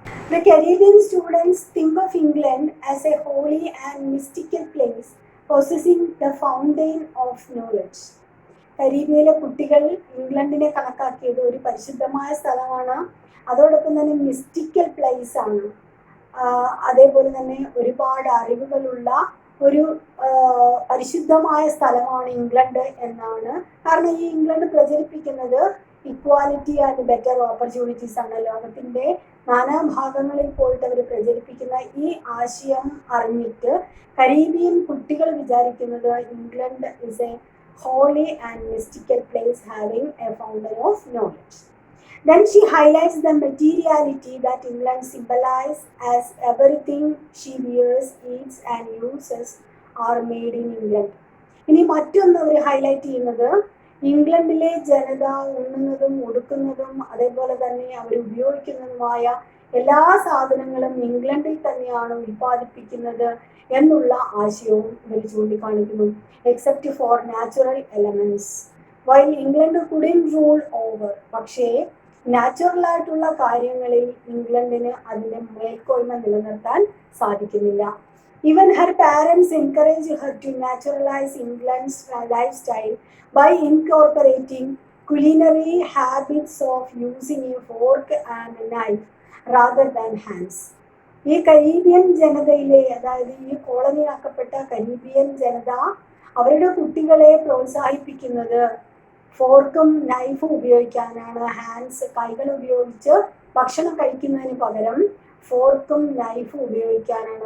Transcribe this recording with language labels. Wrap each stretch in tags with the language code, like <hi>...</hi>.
<en>The Caribbean students think of England as a holy and mystical place possessing the fountain of knowledge.</en> <ml>കരീബിയയിലെ കുട്ടികൾ ഇംഗ്ലണ്ടിനെ കണക്കാക്കിയത് ഒരു പരിശുദ്ധമായ സ്ഥലമാണ്, അതോടൊപ്പം തന്നെ മിസ്റ്റിക്കൽ പ്ലേസ് ആണ്, അതേപോലെ തന്നെ ഒരുപാട് അറിവുകളുള്ള ഒരു പരിശുദ്ധമായ സ്ഥലമാണ് ഇംഗ്ലണ്ട് എന്നാണ്. കാരണം ഈ ഇംഗ്ലണ്ട് പ്രചരിപ്പിക്കുന്നത്</ml> <en>equality and better opportunities</en> <ml>ആണ് ലോകത്തിന്റെ നാനാഭാഗങ്ങളിൽ പോയിട്ട് അവർ പ്രചരിപ്പിക്കുന്ന ഈ ആശയം അറിഞ്ഞിട്ട് കരീബിയൻ കുട്ടികൾ വിചാരിക്കുന്നത്</ml> <en>England is a holy and mystical place having a fountain of knowledge. Then she highlights the materiality that England symbolizes as everything she wears, eats and uses are made in England.</en> <ml>ഇനി മറ്റൊന്ന് അവർ highlight ചെയ്യുന്നത് ഇംഗ്ലണ്ടിലെ ജനത ഉണ്ണുന്നതും ഉടുക്കുന്നതും അതേപോലെ തന്നെ അവർ ഉപയോഗിക്കുന്നതുമായ എല്ലാ സാധനങ്ങളും ഇംഗ്ലണ്ടിൽ തന്നെയാണ് ഉൽപ്പാദിപ്പിക്കുന്നത് എന്നുള്ള ആശയവും ഇവർ ചൂണ്ടിക്കാണിക്കുന്നു.</ml> <en>except for natural elements while England couldn't rule over,</en> <ml>പക്ഷേ നാച്ചുറൽ ആയിട്ടുള്ള കാര്യങ്ങളിൽ ഇംഗ്ലണ്ടിന് അതിന്റെ മേൽക്കോയ്മ നിലനിർത്താൻ സാധിക്കുന്നില്ല.</ml> <en>Even her parents encourage her to naturalize England's lifestyle by incorporating culinary habits of using a fork and a knife rather than hands.</en> <ml>ഈ Caribbean ജനതയിലെ, അതായത് ഈ കോളനിയാക്കപ്പെട്ട കരീബിയൻ ജനത അവരുടെ കുട്ടികളെ പ്രോത്സാഹിപ്പിക്കുന്നത് ഫോർക്കും നൈഫും ഉപയോഗിക്കാനാണ്. ഹാൻഡ്സ്, കൈകൾ ഉപയോഗിച്ച് ഭക്ഷണം കഴിക്കുന്നതിന് പകരം ഫോർക്കും നൈഫും ഉപയോഗിക്കാനാണ്.</ml>